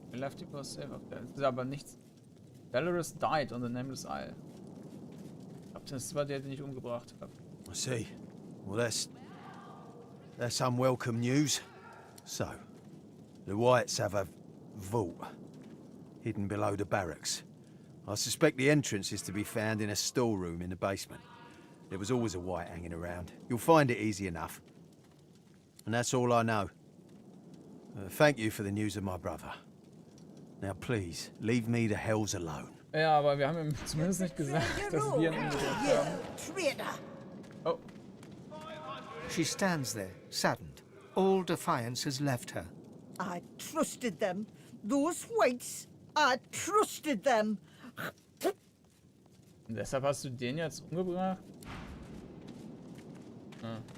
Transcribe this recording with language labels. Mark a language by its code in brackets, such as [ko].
[en] We left him for safe up there. [de] Das ist aber nichts. [en] Belarus died on the Nameless Isle. [de] Ich glaube, das war der, den ich umgebracht habe. [en] I see. Well, that's unwelcome news. So, the Whites have a vault hidden below the barracks. I suspect the entrance is to be found in a storeroom in the basement. There was always a White hanging around. You'll find it easy enough. And that's all I know. Thank you for the news of my brother. Now please, leave me the hells alone. [de] Ja, aber wir haben ihm zumindest nicht gesagt, dass wir ihn umgebracht haben. Oh. [en] She stands there, saddened. All defiance has left her. I trusted them. Those Whites, I trusted them. [de] Und deshalb hast du den jetzt umgebracht? Ah.